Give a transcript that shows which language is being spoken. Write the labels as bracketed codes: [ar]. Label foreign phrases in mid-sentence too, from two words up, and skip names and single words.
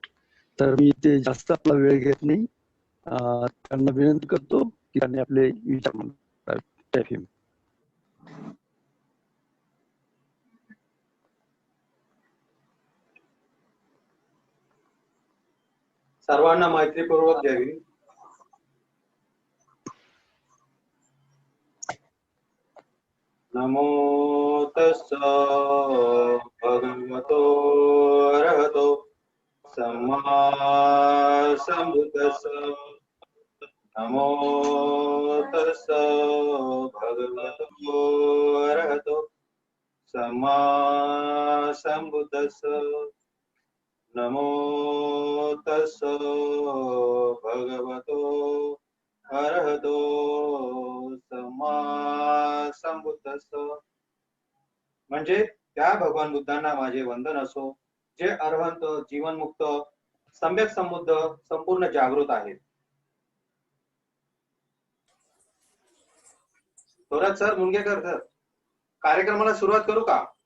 [mr] तर मी ते जास्त आपला वेळ घेत नाही. त्यांना विनंती करतो की त्यांनी आपले विचार मांडावे. जय भीम. सर्वांना मैत्रीपूर्वक जय भीम. [pi] नमो तस्स भगवतो अरहतो सम्मा संबुद्दस्स. नमो तस्स भगवतो अरहतो सम्मा संबुद्दस्स. नमो तस्स भगवतो अरहतो सम्मा संबुद्दस्स. [mr] म्हणजे त्या भगवान बुद्धांना माझे वंदन असो, जे अरहंत, जीवनमुक्त, सम्यक संबुद्ध, संपूर्ण जागृत आहेत. थोरात सर, मुनगेकर सर, कार्यक्रमाला सुरुवात करू का?